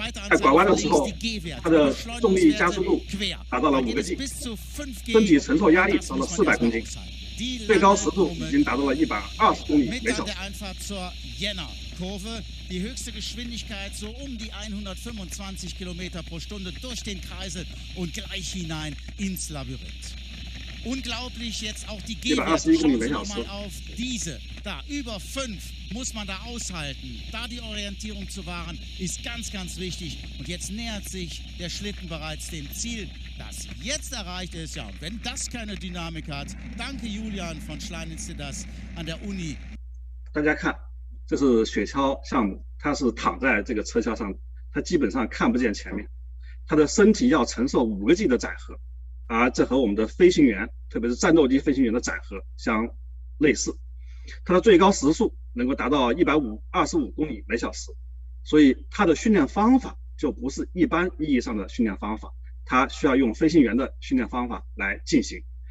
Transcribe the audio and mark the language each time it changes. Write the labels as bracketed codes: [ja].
[zh] 在拐弯的时候，它的重力加速度达到了5个 G， 身体承受压力到了400公斤，最高时速已经达到了120公里每小时。 [de] Kurve, die höchste Geschwindigkeit so die 125 Kilometer pro Stunde durch den Kreisel und gleich hinein ins Labyrinth. Unglaublich jetzt auch die Gehwerte. Schauen Sie doch mal auf diese. Da, über 5 muss man da aushalten. Da die Orientierung zu wahren, ist ganz, ganz wichtig. Und jetzt nähert sich der Schlitten bereits dem Ziel, das jetzt erreicht ist. Ja, und wenn das keine Dynamik hat, danke Julian von Schleininstitut an der Uni. [zh] 大家看，这是雪橇项目，它是躺在这个车橇上，它基本上看不见前面，它的身体要承受5个 G 的载荷，而这和我们的飞行员，特别是战斗机飞行员的载荷相类似。它的最高时速能够达到125公里每小时，所以它的训练方法就不是一般意义上的训练方法，它需要用飞行员的训练方法来进行。